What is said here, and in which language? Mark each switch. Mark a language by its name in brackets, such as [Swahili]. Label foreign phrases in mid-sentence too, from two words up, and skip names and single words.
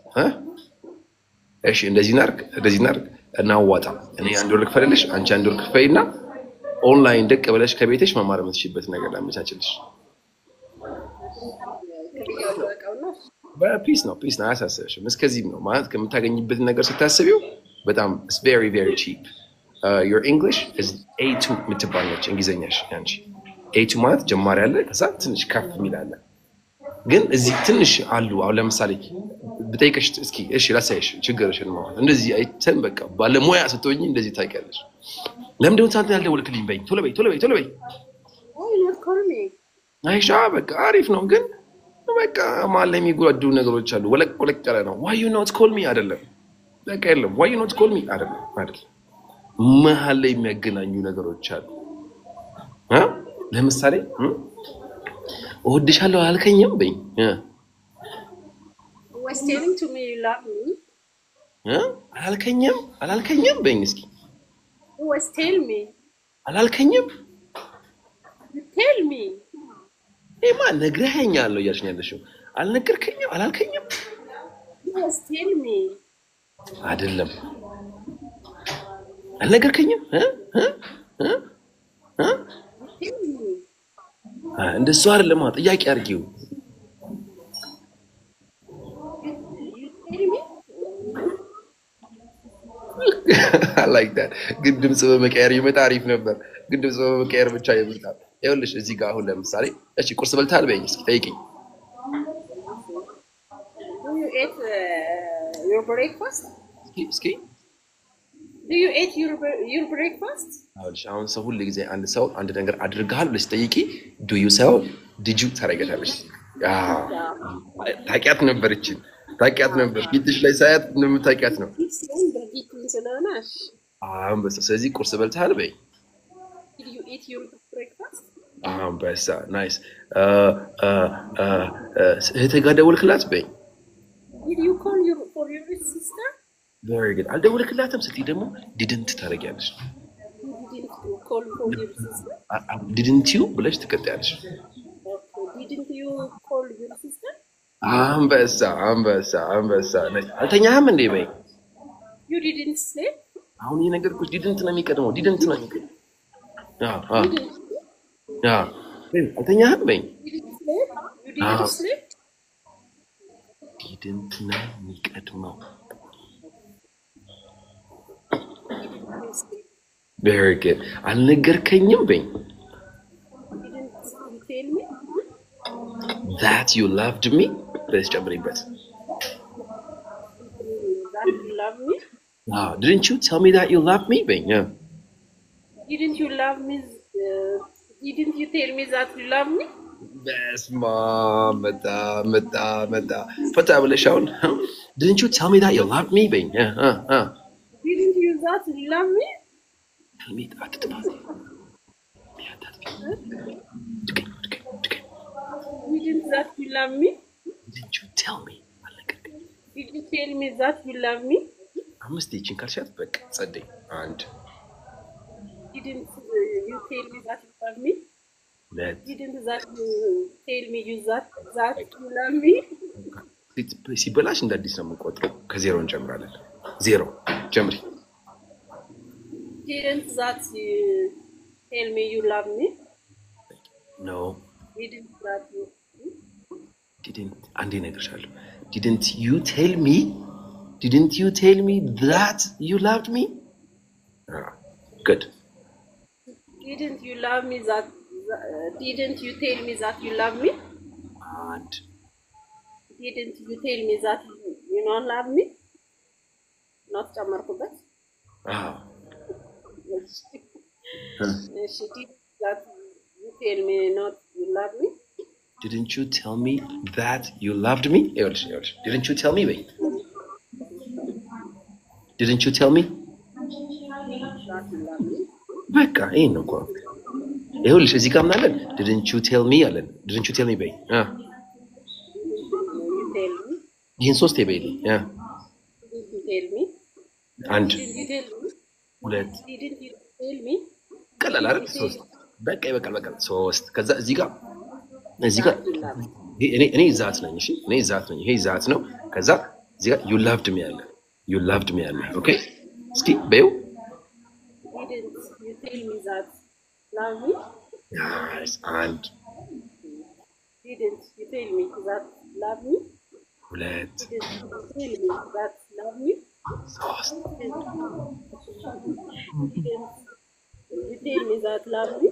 [Amharic] እሺ እንደዚህ ናርክ እናዋጣ እኔ አንድ ወር ልክፈልልሽ አንቺ አንድ ወር ክፈይና ኦንላይን ደቅ ብለሽ ከቤትሽ መማር የምትችይበት ነገር ላመቻችልሽ በፒስ ነው አያሳስብሽም እስከዚህም ነው ማለት ከምታገኝበት ነገር ስታስቢው በጣም [English] it's very very cheap your English is [Amharic] A2 የምትባል ነች እንግሊዘኛሽ ያንቺ A2 ማለት ጀማሪ አለ ከዛ ትንሽ ከፍ የሚላለ ግን እዚህ ትንሽ አሉ አሁን ለምሳሌ ብጠይቅሽ እስኪ እሺ ላሳይሽ ችግርሽን ማለት እንደዚህ አይተን በቃ ባለሙያ ስትሆኚ እንደዚህ ታውቂያለሽ ለምን ደው ታንተ ያልደወልክልኝ በይ ቶሎ በይ አይሻ በቃ አሪፍ ነው ግን በቃ ማለት የሚጎዱ ነገሮች አሉ ወለቅ ያለ ነው [English] why you not call me [Amharic] አይደለም በቃ የለም [English] why you not call me [Amharic] አይደለም መሀል ላይ የሚያገናኙ ነገሮች አሉ ለምሳሌ እወድሻለሁ አልከኝም በይ [English] was telling to me you love me [Amharic] አላልከኝም በይ እስኪ [English] was tell me [Amharic] አላልከኝም [English] tell me [Amharic] ኤማ ነግረኸኛል ነው ያልሽኝ ያለሽው አልነገርከኝም አላልከኝም [English] was tell me [Amharic] አይደለም አልነገርከኝም እንደሱ አይደለም ጥያቄ አድርጊው [English] I like that [Amharic] ግን ድምጽ በመቀየር ይመጣ አሪፍ ነበር ግን ድምጽ በመቀየር ብቻ ይመጣል ይኸውልሽ እዚህ ጋር አሁን ለምሳሌ እሺ ቁርስ በልተሃል በይኝ እስኪ ጠይቂኝ [English] do you eat your breakfast [Amharic] እስኪ [English] do you eat your breakfast [Amharic] አሁን ሰው ሁሉ ጊዜ አንድ ሰው አንድ ነገር አድርገሃል ብለሽ ጠይቂ [English] do you say did you [Amharic] ታረጋታለሽ ታቂያት ነበር ፊትሽ ላይ ሳያት እንደምታቂያት ነው በስ ስለዚህ ቁርስ በልተሃል በይ [English] did you eat your breakfast [Amharic] በስ ናይስ እህቴ ጋር ደወልክላት በይ [English] did you call for your sister very good [Amharic] አልደወልክላትም ስትይ ደግሞ didn't ታረጋለሽ [English] didn't call for your sister didn't you [Amharic] ብለሽ ትቀጥያለሽ [English] did didn't you call your sister? [Amharic] አንበሳ አልተኛህም እንዴ በይ [English] You didn't sleep? [Amharic] አሁን የነገርኩሽ ዲድንት ነው የሚቀድመው አልተኛህም በይ [English] You didn't sleep? You didn't sleep? [Amharic] ዲድንት ነው የሚቀድመው [English] very good [Amharic] አልነገርከኝም በይ [English] Didn't you tell me? that you loved me [Amharic] በስ ጨምሪበት [English] That you love me? didn't you tell me that you love me በይ Didn't you love me? Didn't you tell me that you love me? [Amharic] በስመ አብ መጣ ፈታ ብለሽ አሁን [English] didn't you tell me that you loved me [Amharic] በይ [English] Didn't you that you love me? tell me አትጥፋት Didn't that you love me? didn't you tell me Did you tell me that you love me? [Amharic] አምስት ይችን ካልሻት በቃ ጸደይ አንድ [English] Didn't you tell me that you love me? [Amharic] ሁለት [English] Didn't that you tell me that you love me? [Amharic] ሲበላሽ እንደ አዲስ ነው የምንቆጥረው ከዜሮ እንጀምራለን ዜሮ ጀምሪ [English] Didn't that you tell me you love me? no Didn't that you [Amharic] አንዴ እነግርሻለሁ [English] didn't you tell me that you loved me good Didn't you love me that didn't you tell me that you love me? and Didn't you tell me that you don't love me? Not ጨመርኩበት She did that you tell me not you love me? didn't you tell me that you loved me ይኸውልሽ didn't you tell me በይ didn't you tell me That you love me? [Amharic] በቃ ይሄን ነው እኮ ይኸውልሽ እዚህ ጋር ምን አለን [English] didn't you tell me [Amharic] አለን [English] didn't you tell me [Amharic] በይ [English] You tell me? [Amharic] ይሄን ሶስት በይልኝ [English] Didn't you tell me? [Amharic] አንድ [English] Didn't you tell me? [Amharic] ሁለት [English] Didn't you tell me? [Amharic] ቀላል አይደል ሶስት በቃ ይበቃል ሶስት ከዛ እዚህ ጋር እኔ ዛት ነኝ እሺ እኔ ዛት ነኝ ይሄ ዛት ነው ከዛ እዚህ ጋር [English] you loved me [Amharic] አለ ኦኬ እስኪ በይው [English] Didn't you tell me that love me? [Amharic] nice አንድ [English] Didn't you tell me that love me? [Amharic] ሁለት [English] Didn't you tell me that love me? [Amharic] ሶስት [English] Didn't you tell me that love me?